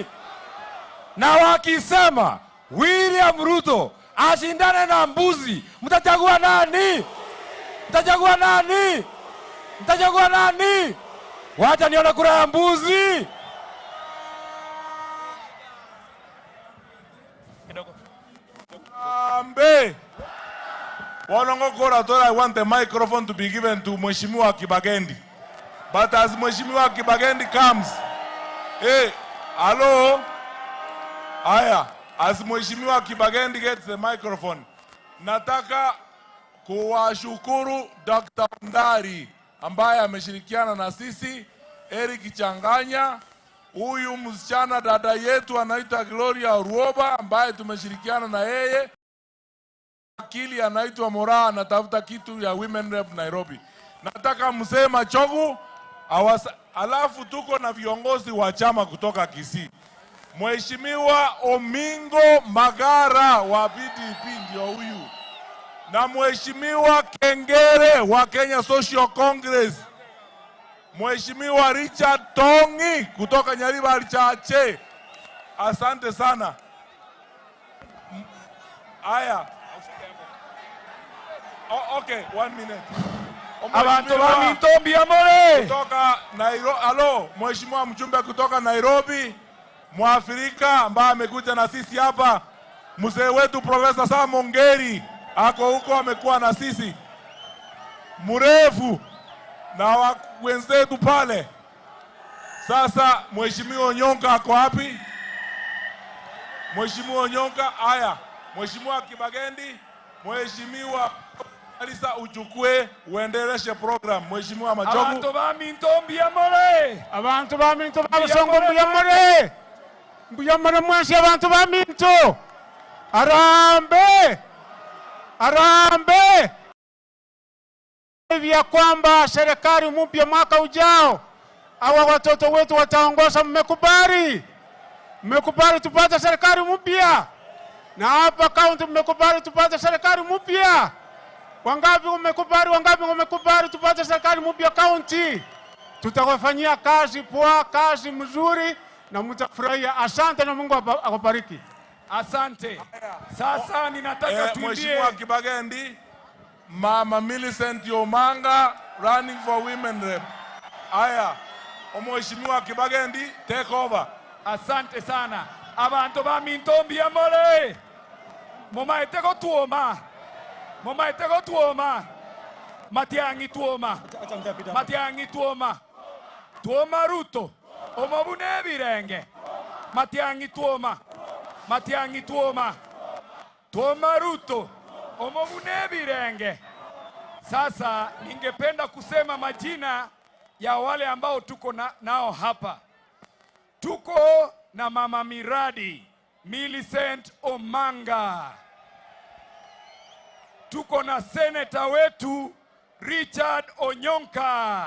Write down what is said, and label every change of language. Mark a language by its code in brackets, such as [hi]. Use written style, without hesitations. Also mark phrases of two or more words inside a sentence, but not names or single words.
[sw] Na wakisema William Ruto ashindane na mbuzi, mtachagua nani? Mtachagua nani? Mtachagua nani? Wacha nione kura ya mbuzi. Ambe. [en] I want the microphone to be given to Mheshimiwa Kibagendi. But as Mheshimiwa Kibagendi comes, hey, hello? Aya, as Mheshimiwa Kibagendi gets the microphone, [sw] nataka kuwashukuru Dr. Ndari ambaye ameshirikiana na sisi, Eric Changanya, huyu msichana dada yetu anaitwa Gloria Ruoba ambaye tumeshirikiana na yeye, akili anaitwa Mora anatafuta kitu ya [en] Women Rep [sw] Nairobi. Nataka mzee Machogu alafu tuko na viongozi wa chama kutoka Kisii. Mheshimiwa Omingo Magara wa PDP ndio huyu. Na Mheshimiwa Kengere wa Kenya Social Congress. Mheshimiwa Richard Tongi kutoka Nyaribari Chache. Asante sana. Aya. [en] Oh, okay, 1 minute. [guz] Abantu ba Mintombi amore. [sw] Kutoka Nairobi. Hello, Mheshimiwa mjumbe kutoka Nairobi, Mwafrika ambaye amekuja na sisi hapa. Mzee wetu Profesa Sam Ongeri ako huko amekuwa na sisi. Mrefu na wenzetu pale. Sasa Mheshimiwa Onyonka ako wapi? Mheshimiwa Onyonka, haya. Mheshimiwa Kibagendi, Mheshimiwa Alisa uchukue uendeleshe program. Mheshimiwa Machogu. [guz] Abantu ba Mintombi amore. Abantu ba Mintombi abasongo mbuyamore. Mbuyamore mwansi abantu ba Minto. Arambe. Arambe. [sw] Hivi kwamba serikali mpya mwaka ujao hawa watoto wetu wataongoza, mmekubali? Mmekubali tupate serikali mpya? Na hapa kaunti mmekubali tupate serikali mpya? Wangapi mmekubali? Wangapi mmekubali tupate serikali mpya kaunti? Tutawafanyia kazi poa, kazi mzuri na mtafurahia. Asante na Mungu akubariki. Asante. Sasa ninataka tuimbie [en] Mheshimiwa Kibagendi, Mama Millicent Yomanga running for Women Rep. [sw] Aya, Mheshimiwa Kibagendi, [en] take over. [sw] Asante sana. [guz] Abantu ba Mintombi amore. Mumaiteko tuoma. Mumaiteko tuoma. Matiangi tuoma. Matiangi tuoma. Tuoma Ruto. Omobune birenge. Matiangi tuoma. Matiangi tuoma. Tuoma Ruto. Omobune birenge. [sw] Sasa ningependa kusema majina ya wale ambao tuko nao hapa. Tuko na mama miradi Millicent Omanga. Tuko na seneta wetu Richard Onyonka.